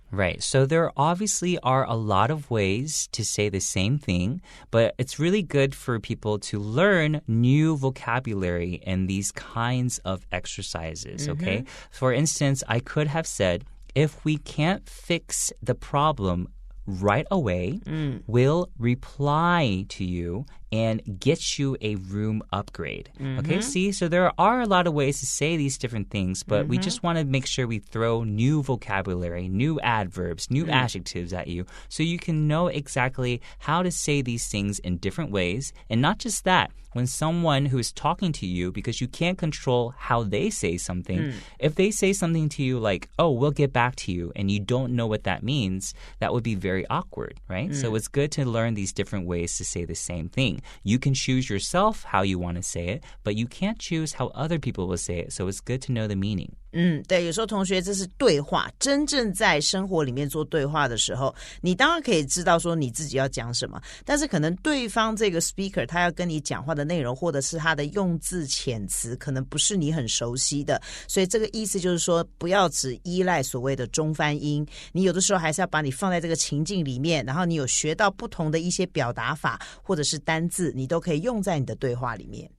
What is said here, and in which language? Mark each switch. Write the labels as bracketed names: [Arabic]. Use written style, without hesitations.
[English] Right. So there obviously are a lot of ways to say the same thing, but it's really good for people to learn new vocabulary and these kinds of exercises, okay? For instance, I could have said, if we can't fix the problem right away, we'll reply to you and get you a room upgrade. Okay, see? So there are a lot of ways to say these different things, but we just want to make sure we throw new vocabulary, new adverbs, new adjectives at you so you can know exactly how to say these things in different ways. And not just that, when someone who is talking to you, because you can't control how they say something, if they say something to you like, oh, we'll get back to you, and you don't know what that means, that would be very awkward, right? So it's good to learn these different ways to say the same thing. You can choose yourself how you want to say it, but you can't choose how other people will say it, so it's good to know the meaning. [Chinese] 对，有时候同学这是对话，真正在生活里面做对话的时候，你当然可以知道说你自己要讲什么，但是可能对方这个 speaker 他要跟你讲话的内容，或者是他的用字遣词，可能不是你很熟悉的，所以这个意思就是说，不要只依赖所谓的中翻英，你有的时候还是要把你放在这个情境里面，然后你有学到不同的一些表达法或者是单字，你都可以用在你的对话里面。